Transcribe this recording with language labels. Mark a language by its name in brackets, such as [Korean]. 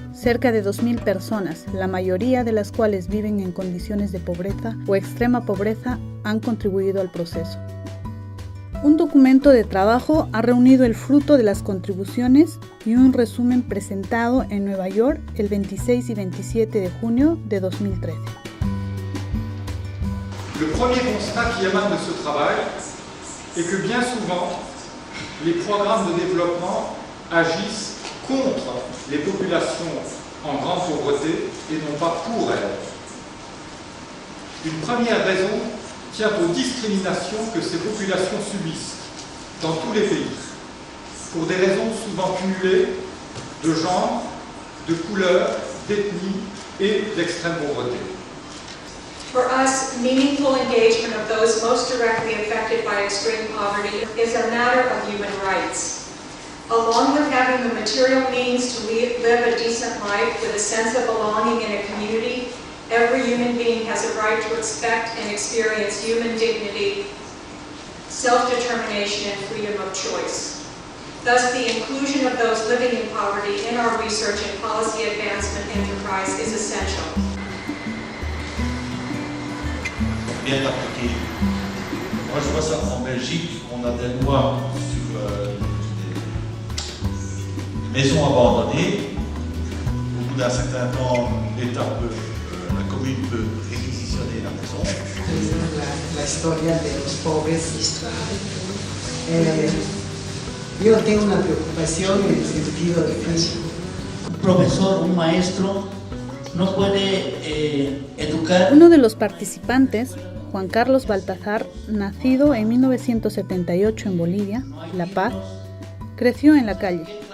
[Spanish] Cerca de 2.000 personas, la mayoría de las cuales viven en condiciones de pobreza o extrema pobreza, han contribuido al proceso. Un documento de trabajo ha reunido el fruto de las contribuciones y un resumen presentado en Nueva York el 26 y 27 de junio de 2013. [French] Le premier constat qui émane de ce travail est que bien souvent, les programmes de développement agissent contre les populations en grande pauvreté et non pas pour elles. Une première raison tient aux discriminations que ces populations subissent dans tous les pays, pour des raisons souvent cumulées de genre, de couleur, d'ethnie et d'extrême pauvreté. [English] For us, meaningful engagement of those most directly affected by extreme poverty is a matter of human rights. Along with having the material means to live a decent life with a sense of belonging in a community, every human being has a right to expect and experience human dignity, self-determination, and freedom of choice. Thus, the inclusion of those living in poverty in our research and policy advancement enterprise is essential. [French] Bien appliqué. Moi, je vois ça en Belgique, on a des lois sur des maisons abandonnées. Au bout d'un certain temps, l'État peut, la commune peut réquisitionner la maison. [Spanish] La historia de los pobres. Yo tengo una preocupación en el sentido de que un profesor, un maestro, no puede educar. Uno de los participantes, Juan Carlos Baltazar, nacido en 1978 en Bolivia, La Paz, creció en la calle.